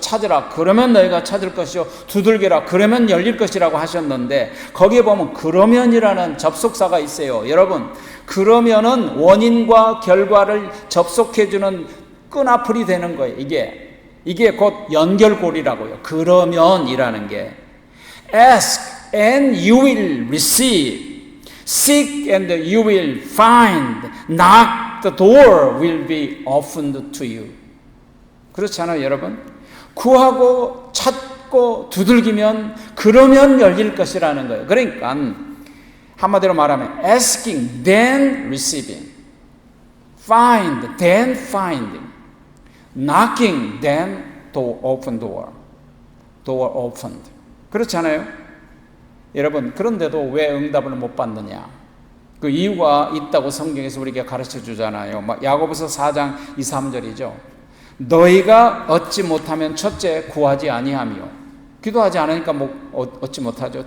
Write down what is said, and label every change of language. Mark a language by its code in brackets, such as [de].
[ko] 찾으라, 그러면 너희가 찾을 것이요. 두들겨라, 그러면 열릴 것이라고 하셨는데, 거기에 보면 그러면이라는 접속사가 있어요. 여러분, 그러면은 원인과 결과를 접속해주는 끈앞풀이 되는 거예요. 이게 곧 연결고리라고요. 그러면이라는 게 [en] Ask and you will receive. Seek and you will find. Knock, the door will be opened to you. [ko] 그렇지 않아요, 여러분? 구하고 찾고 두들기면 그러면 열릴 것이라는 거예요. 그러니까 한마디로 말하면 [en] asking, then receiving. Find, then finding. Knocking, then to open door. Door opened. [ko] 그렇지 않아요? 여러분, 그런데도 왜 응답을 못 받느냐? 그 이유가 있다고 성경에서 우리에게 가르쳐 주잖아요. 야고보서 4장 2, 3절이죠. 너희가 얻지 못하면 첫째 구하지 아니하며, 기도하지 않으니까 얻지 못하죠.